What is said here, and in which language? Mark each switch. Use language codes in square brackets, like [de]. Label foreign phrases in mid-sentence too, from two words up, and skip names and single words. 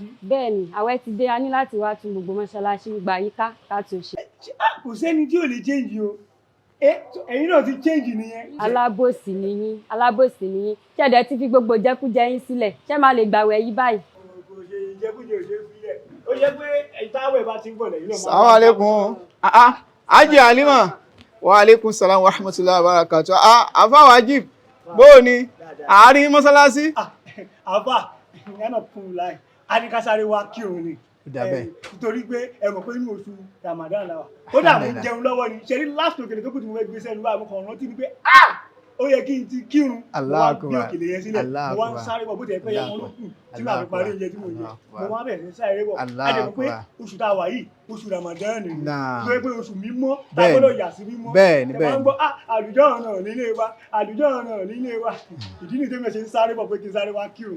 [yo] Bẹ́ẹ̀ni àwẹ̀ ti dé a ní láti wá tún gbogbo mọ́ṣáláṣí gba yíká láti ṣe. Kò sẹ́ni tí ò lè change o ẹ̀yin náà ti change nìyẹn. Alábòsí ni yín ṣẹ̀dẹ̀ ti fi gbogbo jẹkújẹ yín sílẹ̀ ṣé máa lè gbàwẹ̀ yí báyìí. Kò ṣe ìjẹkújẹ ò ṣe fílẹ̀ ó yẹ pé ìtawẹ̀ bá ti ń bọ̀ lẹ́yìn náà. [ar] السلام عليكم Haji Halima وعليكم السلام ورحمة الله وبركاته àfáà Wajib [yo] bóò ni àárín mọ́sálásí. Àfà ìyànà fún un láì adíkásáré wa kí òun ni nítorí pé ẹ mọ̀ pé inú oṣù Ramadan la wà ó dà mú jẹun lọ́wọ́ ni ṣe rí last òkèlè tó kù tí mo fẹ́ gbé sẹ́nu báyìí mo kàn rántí ni pé ó yẹ kí n ti kírun mo wá gbé òkèlè yẹn sílẹ̀ mo wá ń sáré bọ̀ bó tẹ̀ fẹ́ yẹ wọn ló kù tí màá fi parí oúnjẹ tí mo yẹ mo wá bẹ̀rẹ̀ sí sáré bọ̀ ẹ dẹ̀ mọ̀ pé oṣù tá a wà yìí oṣù Ramadan ni tó yẹ pé oṣù mímọ́ tá a gbọ́dọ̀ yà sí mímọ́ ẹ máa ń gbọ́ àlùjọ ọ̀nà nílé wa ìdí nìyí tó mẹ́ ṣe ń sáré bọ̀ pé kí n sáré wá kírun.